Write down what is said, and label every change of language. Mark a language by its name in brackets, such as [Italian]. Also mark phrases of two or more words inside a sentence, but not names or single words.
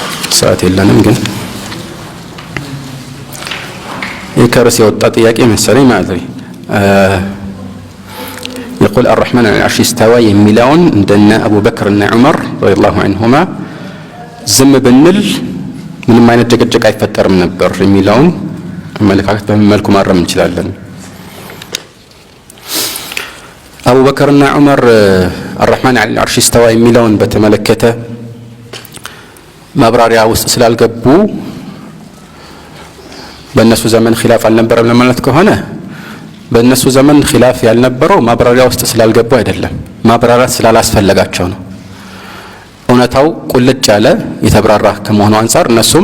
[Amharic] ሰዓት የለንም ግን የከርስ የወጣ ጥያቄ መሰለኝ ማለት ነው። [Arabic] يقول الرحمن على العرش استوى [Amharic] የሚለውን እንደነ አቡበክር እና ዑመር [Arabic] رضي الله عنهما [Amharic] ዝም ብንል ምንም አይነት ጭቅጭቅ አይፈጠርም ነበር የሚለውን አመለካከት በምን መልኩ ማረም እንችላለን? አቡበክርና ዑመር [Arabic] الرحمن على العرش استوى [Amharic] የሚለውን በተመለከተ ማብራሪያ ውስጥ ስላልገቡ በእነሱ ዘመን ኺላፍ አልነበረም ለማለት ከሆነ በእነሱ ዘመን ኺላፍ ያልነበረው ማብራሪያ ውስጥ ስላልገቡ አይደለም፣ ማብራራት ስላላስፈለጋቸው ነው። እውነታው ቁልጭ ያለ የተብራራ ከመሆኑ አንፃር እነሱም